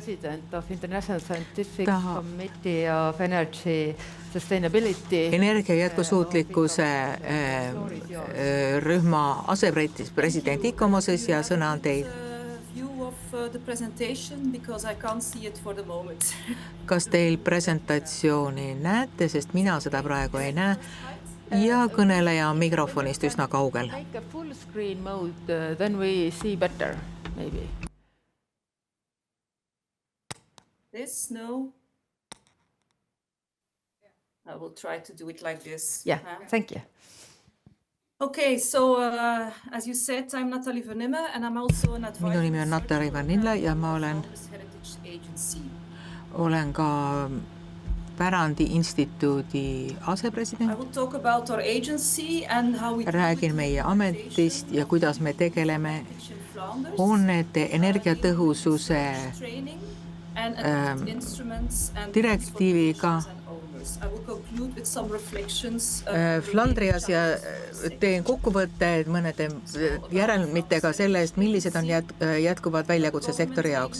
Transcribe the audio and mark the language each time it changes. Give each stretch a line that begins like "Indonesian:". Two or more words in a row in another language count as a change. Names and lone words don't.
Estonian: Energia jätkusuutlikkuse rühma asepresident Ikomoses ja sõna on teil. Kas teil presentatsiooni näete, sest mina seda praegu ei näe ja kõneleja on mikrofonist üsna kaugel.
English: This, no. I will try to do it like this. Yeah, thank you. Okay, so as you said, I'm Nathalie Vernime and I'm also an advisor.
Estonian: Minu nimi on Nathalie Vernille ja ma olen ka Pärandi instituudi asepresident.
English: I will talk about our agency and how we
Estonian: räägin meie ametist ja kuidas me tegeleme hoonete energiatõhususe direktiiviga Flandrias ja teen kokkuvõtted mõnede järelmitega sellest, millised on jätkuvad väljakutse sektori jaoks.